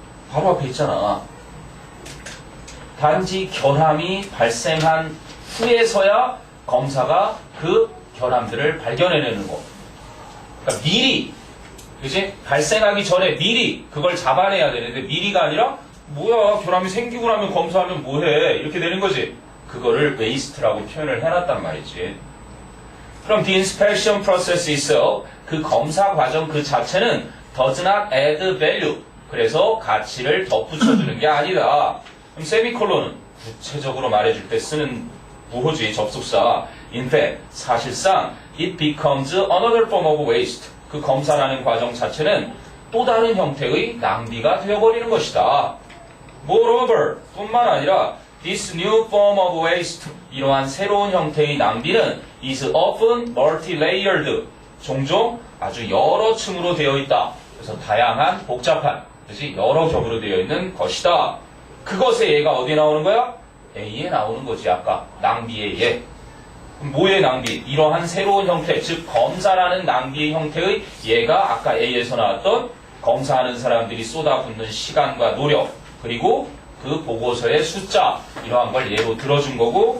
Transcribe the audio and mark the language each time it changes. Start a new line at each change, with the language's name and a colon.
Korean: 바로 앞에 있잖아. 단지 결함이 발생한 후에서야 검사가 그 결함들을 발견해내는 거. 그러니까 미리, 그치? 발생하기 전에 미리 그걸 잡아내야 되는데 미리가 아니라 뭐야, 결함이 생기고 나면 검사하면 뭐해, 이렇게 되는 거지. 그거를 waste라고 표현을 해놨단 말이지. 그럼
English: the inspection process itself,
Korean: 그 검사 과정 그 자체는
English: does not add value.
Korean: 그래서 가치를 덧붙여주는 게 아니다. 그럼 세미콜론은 구체적으로 말해줄 때 쓰는 무호지, 접속사.
English: In fact,
Korean: 사실상
English: it becomes another form of waste.
Korean: 그 검사라는 과정 자체는 또 다른 형태의 낭비가 되어버리는 것이다.
English: Moreover,
Korean: 뿐만 아니라
English: this new form of waste,
Korean: 이러한 새로운 형태의 낭비는
English: is often multi-layered.
Korean: 종종 아주 여러 층으로 되어 있다. 그래서 다양한, 복잡한, 그렇지? 여러 겹으로 되어 있는 것이다. 그것의 예가 어디에 나오는 거야? A에 나오는 거지. 아까 낭비의 예. 뭐의 낭비? 이러한 새로운 형태, 즉 검사라는 낭비의 형태의 예가 아까 A에서 나왔던 검사하는 사람들이 쏟아붓는 시간과 노력, 그리고 그 보고서의 숫자, 이러한 걸 예로 들어준 거고.